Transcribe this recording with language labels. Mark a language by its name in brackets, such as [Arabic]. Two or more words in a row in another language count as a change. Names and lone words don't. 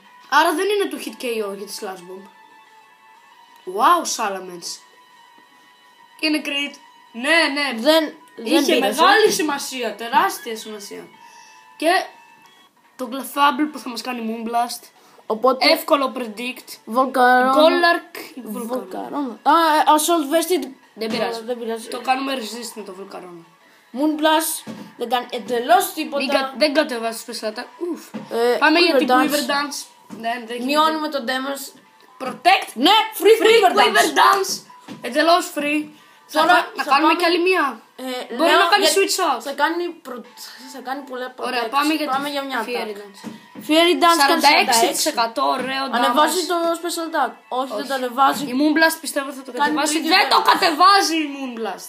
[Greek] Άρα δεν είναι του [English] hit KO [Greek] για τη Sludge Bomb. Wow, Salamence. Και είναι crit. Ναι. Είχε μεγάλη σημασία, τεράστια σημασία. Και το Clefable που θα μας κάνει Moonblast. Οπότε... Εύκολο predict. Volcarona. Volcarona. Assault Vested. Δεν πειράζει. Το κάνουμε resist με το Volcarona. Moonblast. Δεν κάνει εντελώς τίποτα. Δεν κατεβάζει το [English] special attack. [Greek] Πάμε για την Quiver Dance. Μειώνουμε το damage. Protect. Ναι, free Quiver Dance. Εντελώς free. Να κάνουμε κι άλλη μία. Μπορεί να κάνει [English] switch out. [Greek] Θα κάνει πολλά protect. Ωραία, πάμε για μια Fiery Dance. Fiery Dance κάνει 46%. Ωραίο damage. Ανεβάζει το [English] special attack. [Greek] Όχι, δεν το ανεβάζει. Η Moonblast πιστεύω θα το κατεβάσει. Δεν το κατεβάζει η Moonblast.